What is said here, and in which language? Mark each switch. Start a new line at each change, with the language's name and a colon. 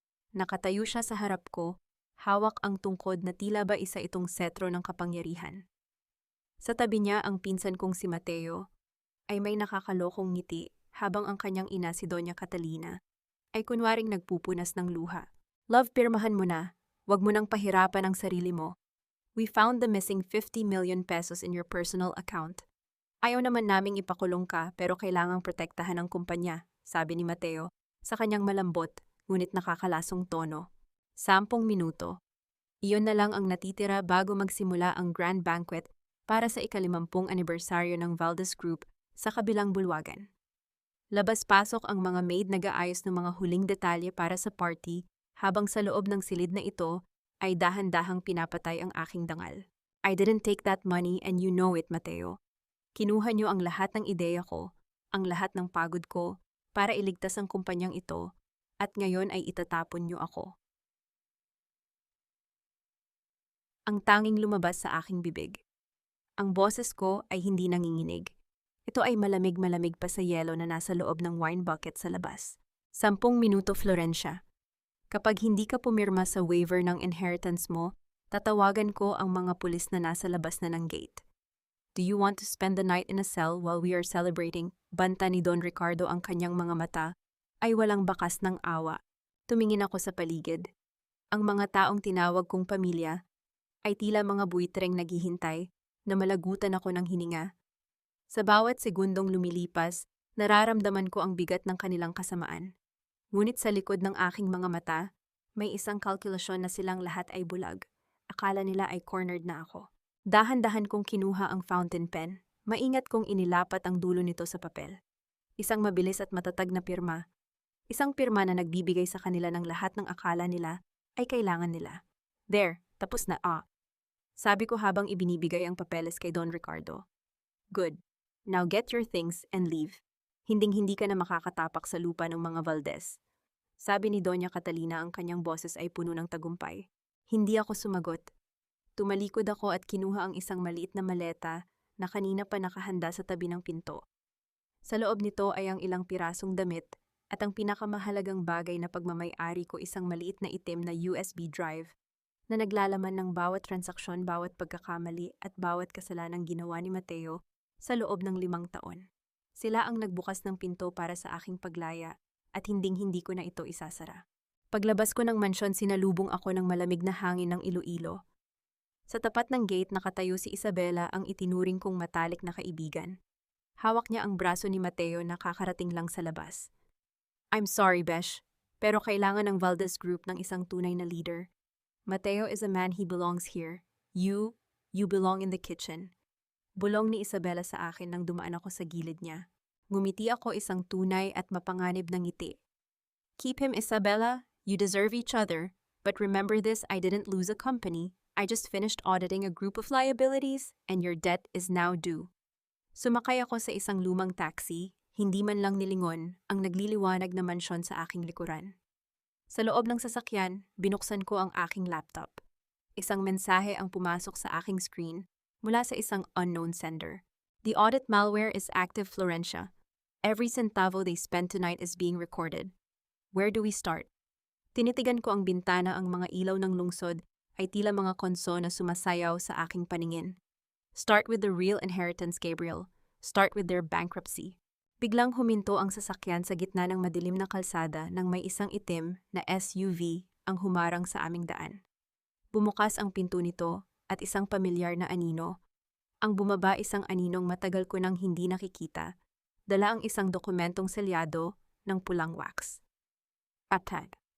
Filipino: Nakatayo siya sa harap ko, hawak ang tungkod na tila ba isa itong setro ng kapangyarihan. Sa tabi niya ang pinsan kong si Mateo ay may nakakalokong ngiti habang ang kanyang ina si Doña Catalina ay kunwaring nagpupunas ng luha. Love, pirmahan mo na. Huwag mo nang pahirapan ang sarili mo.
English: We found the missing 50 million pesos in your personal account.
Filipino: Ayaw naman naming ipakulong ka pero kailangang protektahan ng kumpanya, sabi ni Mateo sa kanyang malambot ngunit nakakalasong tono. 10 minuto. Iyon na lang ang natitira bago magsimula ang grand banquet para sa ika-50 anibersaryo ng Valdez Group sa kabilang bulwagan. Labas-pasok ang mga maid nag-aayos ng mga huling detalye para sa party habang sa loob ng silid na ito ay dahan-dahang pinapatay ang aking dangal.
English: I didn't take that money and you know it, Mateo.
Filipino: Kinuha niyo ang lahat ng ideya ko, ang lahat ng pagod ko para iligtas ang kumpanyang ito at ngayon ay itatapon niyo ako. Ang tanging lumabas sa aking bibig. Ang boses ko ay hindi nanginginig. Ito ay malamig-malamig pa sa yelo na nasa loob ng wine bucket sa labas. 10 minuto, Florencia. Kapag hindi ka pumirma sa waiver ng inheritance mo, tatawagan ko ang mga pulis na nasa labas na ng gate.
English: Do you want to spend the night in a cell while we are celebrating?
Filipino: Banta ni Don Ricardo, ang kanyang mga mata ay walang bakas ng awa. Tumingin ako sa paligid. Ang mga taong tinawag kong pamilya ay tila mga buitreng naghihintay na malagutan ako ng hininga. Sa bawat segundong lumilipas, nararamdaman ko ang bigat ng kanilang kasamaan. Ngunit sa likod ng aking mga mata, may isang kalkulasyon na silang lahat ay bulag. Akala nila ay cornered na ako. Dahan-dahan kong kinuha ang fountain pen. Maingat kong inilapat ang dulo nito sa papel. Isang mabilis at matatag na pirma. Isang pirma na nagbibigay sa kanila ng lahat ng akala nila ay kailangan nila.
English: There,
Filipino: tapos na sabi ko habang ibinibigay ang papeles kay Don Ricardo.
English: Good. Now get your things and leave.
Filipino: Hinding-hindi ka na makakatapak sa lupa ng mga Valdez. Sabi ni Doña Catalina, ang kanyang boses ay puno ng tagumpay. Hindi ako sumagot. Tumalikod ako at kinuha ang isang maliit na maleta na kanina pa nakahanda sa tabi ng pinto. Sa loob nito ay ang ilang pirasong damit at ang pinakamahalagang bagay na pagmamay-ari ko, isang maliit na itim na USB drive na naglalaman ng bawat transaksyon, bawat pagkakamali at bawat kasalanang ginawa ni Mateo sa loob ng 5 taon. Sila ang nagbukas ng pinto para sa aking paglaya at hinding-hindi ko na ito isasara. Paglabas ko ng mansyon, sinalubong ako ng malamig na hangin ng Iloilo. Sa tapat ng gate nakatayo si Isabela, ang itinuring kong matalik na kaibigan. Hawak niya ang braso ni Mateo na kakarating lang sa labas.
English: I'm sorry,
Filipino: Besh, pero kailangan ng Valdez Group ng isang tunay na leader.
English: Mateo is a man, he belongs here. You belong in the kitchen.
Filipino: Bulong ni Isabela sa akin nang dumaan ako sa gilid niya. Ngumiti ako, isang tunay at mapanganib na ngiti.
English: Keep him, Isabela. You deserve each other. But remember this, I didn't lose a company. I just finished auditing a group of liabilities and your debt is now due.
Filipino: Sumakay ako sa isang lumang taxi, hindi man lang nilingon ang nagliliwanag na mansyon sa aking likuran. Sa loob ng sasakyan, binuksan ko ang aking laptop. Isang mensahe ang pumasok sa aking screen mula sa isang unknown sender.
English: The audit malware is active, Florencia. Every centavo they spend tonight is being recorded. Where do we start?
Filipino: Tinitigan ko ang bintana, ang mga ilaw ng lungsod ay tila mga konso na sumasayaw sa aking paningin.
English: Start with the real inheritance, Gabriel. Start with their bankruptcy.
Filipino: Biglang huminto ang sasakyan sa gitna ng madilim na kalsada nang may isang itim na SUV ang humarang sa aming daan. Bumukas ang pinto nito at isang pamilyar na anino. Ang bumaba isang aninong matagal ko nang hindi nakikita. Dala ang isang dokumentong selyado ng pulang wax. Patag.